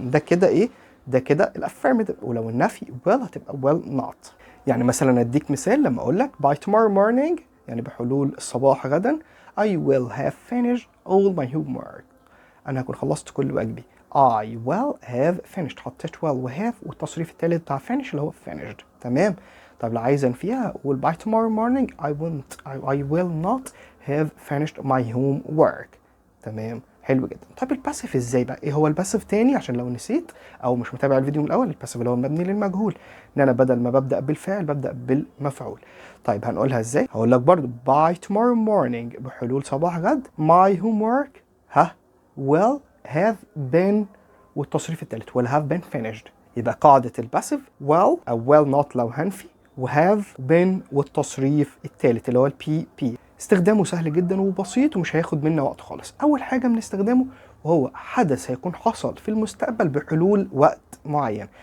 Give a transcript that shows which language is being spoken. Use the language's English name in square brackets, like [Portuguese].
[Arabic] ده كده ايه؟ ده كده الافيرماتيف. ولو النفي will هتبقى will not. يعني مثلا اديك مثال لما اقول لك [English] by tomorrow morning [Arabic] يعني بحلول الصباح غدا [English] I will have finished all my homework. [Arabic] أنا هكون خلصت كل واجبي. [English] I will have finished. [Arabic] حطيت will و have والتصريف التالت بتاع finish اللي هو finished. تمام. طب لو عايز أنفيها أقول [English] by tomorrow morning I will not have finished my homework. [Arabic] تمام. حلو جدا. طب الباسيف ازاي بقى؟ ايه هو الباسيف تاني عشان لو نسيت او مش متابع الفيديو من الاول؟ الباسيف اللي هو مبني للمجهول، ان انا بدل ما ببدا بالفعل ببدا بالمفعول. طيب هنقولها ازاي؟ هقول لك برضو [English] by tomorrow morning [Arabic] بحلول صباح غد [English] my homework will have been [Arabic] والتصريف الثالث [English] will have been finished. [Arabic] يبقى قاعدة الباسيف will أو will not لو هنفي، و have been والتصريف الثالث اللي هو البي بي. استخدامه سهل جدا وبسيط ومش هياخد منا وقت خالص. أول حاجة بنستخدمه وهو حدث هيكون حصل في المستقبل بحلول وقت معين.